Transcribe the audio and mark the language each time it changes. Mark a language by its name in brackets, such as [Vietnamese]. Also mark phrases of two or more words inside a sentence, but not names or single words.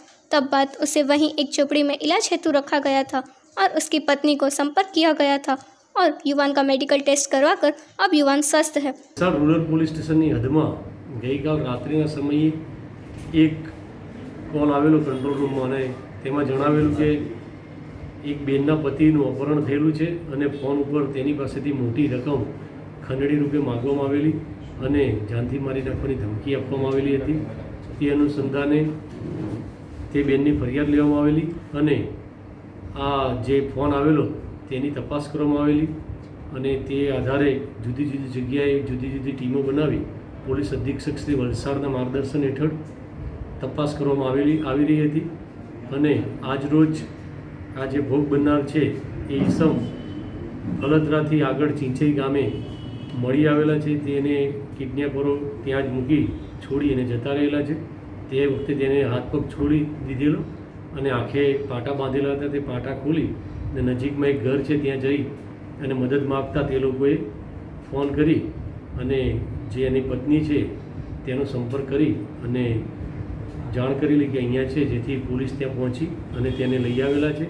[Hindi] तब बाद उसे वहीं एक झोपड़ी में इलाज हेतु रखा गया था और उसकी पत्नी को संपर्क किया गया था और युवान का [English] medical test [Hindi] करवाकर अब युवान स्वस्थ है। [English] rural police station [Hindi] की हद में [Gujarati] ગઈ કાલ રાત્રિ સમય એક કૉલ આવેલો [English] control room [Gujarati] में તેમાં જણાવેલું કે એક બેનના પતિનું અપહરણ થયેલું છે અને ફોન પર તેની પાસેથી મોટી રકમ ખંડણી રૂપે માગવામાં આવેલી અને જાનથી મારી નાખવાની ધમકી આપવામાં આવેલી હતી। તે અનુસંધાને તે બેનની ફરિયાદ લેવામાં આવેલી અને આ જે ફોન આવેલો તેની તપાસ કરવામાં આવેલી અને તે આધારે જુદી જુદી જગ્યાએ જુદી જુદી ટીમો બનાવી પોલીસ અધીક્ષક શ્રી વલસાડના માર્ગદર્શન હેઠળ તપાસ કરવામાં આવી રહી હતી અને આજ રોજ આ જે ભોગ બનનાર છે એ ઈસમ ફલદરાથી આગળ ચીંચઈ ગામે મળી આવેલા છે। તેને કિડનેપરો ત્યાં જ મૂકી છોડી અને જતા રહેલા છે। તે વખતે તેને હાથ પગ છોડી દીધેલો અને આંખે પાટા બાંધેલા હતા તે પાટા ખોલી અને નજીકમાં એક ઘર છે ત્યાં જઈ અને મદદ માગતા તે લોકોએ ફોન કરી અને જે એની પત્ની છે તેનો સંપર્ક કરી અને જાણ કરેલી કે અહીંયા છે, જેથી પોલીસ ત્યાં પહોંચી અને તેને લઈ આવેલા છે।